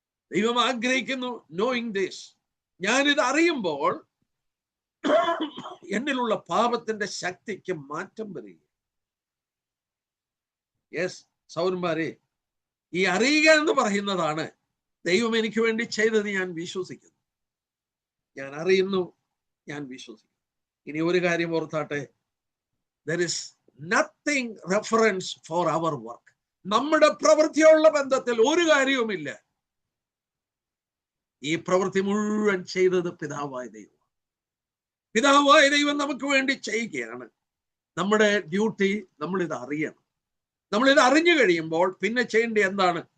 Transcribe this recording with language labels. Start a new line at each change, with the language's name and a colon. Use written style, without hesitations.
Malayalam: ദൈവം ആഗ്രഹിക്കുന്നു
English: knowing this.
Malayalam: ഞാനിത് അറിയുമ്പോൾ എന്നിലുള്ള പാപത്തിന്റെ ശക്തിക്ക് മാറ്റം വരിക. യെസ് സഹോദരന്മാരെ, ഈ അറിയുക എന്ന് പറയുന്നതാണ് ദൈവം എനിക്ക് വേണ്ടി ചെയ്തത് ഞാൻ വിശ്വസിക്കുന്നു. ഞാൻ അറിയുന്നു, ഞാൻ വിശ്വസിക്കുന്നു. ഇനി ഒരു കാര്യം ഓർത്താട്ടെ,
English: there is nothing reference for our work.
Malayalam: നമ്മുടെ പ്രവൃത്തിയുള്ള ബന്ധത്തിൽ ഒരു കാര്യവുമില്ല. ഈ പ്രവൃത്തി മുഴുവൻ ചെയ്തത് പിതാവായ ദൈവം. പിതാവായ ദൈവം നമുക്ക് വേണ്ടി ചെയ്യുകയാണ്. നമ്മുടെ ഡ്യൂട്ടി നമ്മളിത് അറിയണം. നമ്മളിത് അറിഞ്ഞു കഴിയുമ്പോൾ പിന്നെ ചെയ്യേണ്ട എന്താണ്?